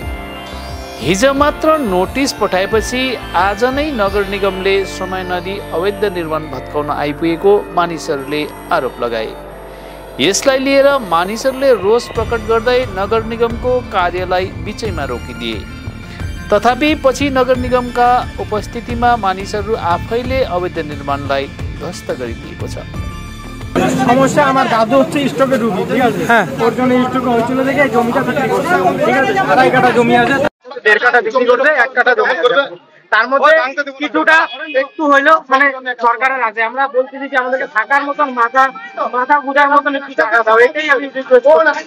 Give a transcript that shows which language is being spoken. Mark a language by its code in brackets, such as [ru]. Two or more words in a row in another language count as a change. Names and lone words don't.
[ne] हिजो मात्र नोटिस पठाएपछि आज नै नगर निगमले समय नदिई अवैध निर्माण भत्काउन आइपुगेको मानिसहरूले आरोप लगाए। यसलाई लिएर मानिसहरूले रोष प्रकट गर्दै नगर निगमको कार्यलाई बिचैमा रोकिदिए। तथापि पछि नगर निगमका उपस्थितिमा मानिसहरू आफैले अवैध निर्माणलाई ध्वस्त गरिदिएको छ। [bn] সমস্যা আমার দাদু হচ্ছে স্ট্রোকে রোগী, ঠিক আছে? হ্যাঁ, ওর জন্য স্ট্রোক হয়েছিল দেখে জমিটা বিক্রি করছে, ঠিক আছে? 2.5 কাঠা জমি আছে, 1.5 কাঠা বিক্রি করছে, 1 কাঠা জমি করবে। তার মধ্যে কিছুটা একটু হইলো মানে সরকারের আছে, আমরা বলতেছি যে আমাদেরকে থাকার মতন মাথা গুজার মতন একটু জায়গা দাও, এটাই আমি রিকোয়েস্ট করছি।